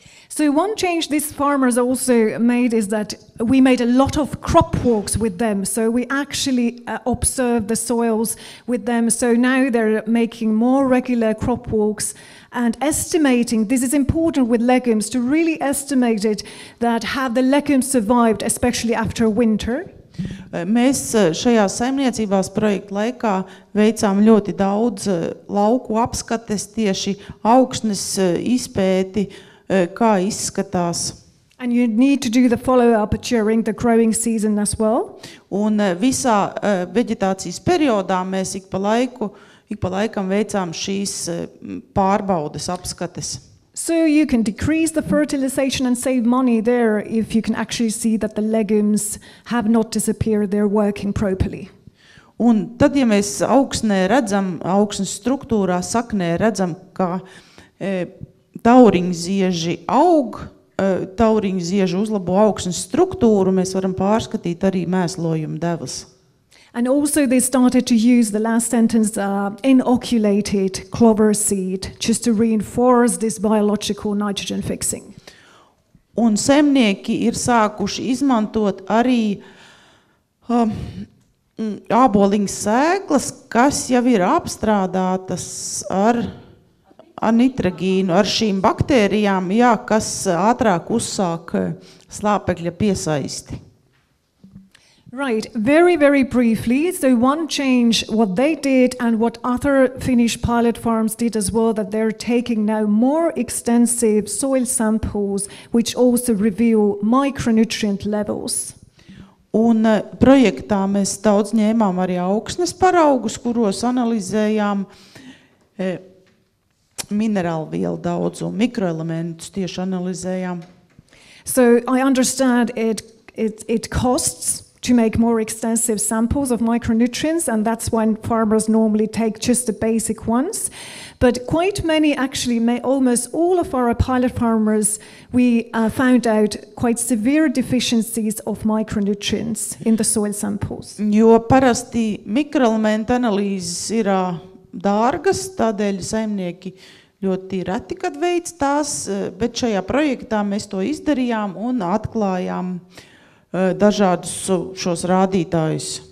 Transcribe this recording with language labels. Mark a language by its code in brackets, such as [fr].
[en] So one change these farmers also made is that we made a lot of crop walks with them. So we actually observed the soils with them. So now they're making more regular crop walks and estimating, this is important with legumes, to really estimate it, that have the legumes survived, especially after winter. [lv] Mēs šajā saimniecībās projekta laikā veicām ļoti daudz lauku apskates, tieši augsnes izpēti, kā izskatās. [en] And you need to do the follow-up during the growing season as well. [lv] Un visā veģetācijas periodā mēs ik pa laikam veicām šīs pārbaudes apskates. [en] So you can decrease the fertilization and save money there if you can actually see that the legumes have not disappeared, they're working properly. [lv] Un tad, ja mēs augsnē redzam, augsnes struktūrā, saknē redzam, ka tauriņzieži aug, tauriņzieži uzlabo augsnes struktūru, mēs varam pārskatīt arī mēslojumu devas. [en] And also they started to use the last sentence, inoculated clover seed, just to reinforce this biological nitrogen fixing. [lv] Un zemnieki ir sākuši izmantot arī āboliņu sēklas, kas jau ir apstrādātas ar nitrogīnu, ar šīm baktērijām, kas ātrāk uzsāk slāpekļa piesaisti. [en] Right, very briefly, so one change, what they did and what other Finnish pilot farms did as well, that they're taking now more extensive soil samples, which also reveal micronutrient levels. [lv] Un projektā mēs daudz ņēmām arī augsnes paraugus, kuros analizējām minerālvielu daudzumu, mikroelementus tieši analizējām. [en] So I understand it costs to make more extensive samples of micronutrients, and that's when farmers normally take just the basic ones. But quite many, actually, almost all of our pilot farmers, we found out quite severe deficiencies of micronutrients in the soil samples. [lv] Jo parasti mikroelementu analīzes ir dārgas, tādēļ saimnieki ļoti reti, kad veic tās, bet šajā projektā mēs to izdarījām un atklājām dažādus šos rādītājus.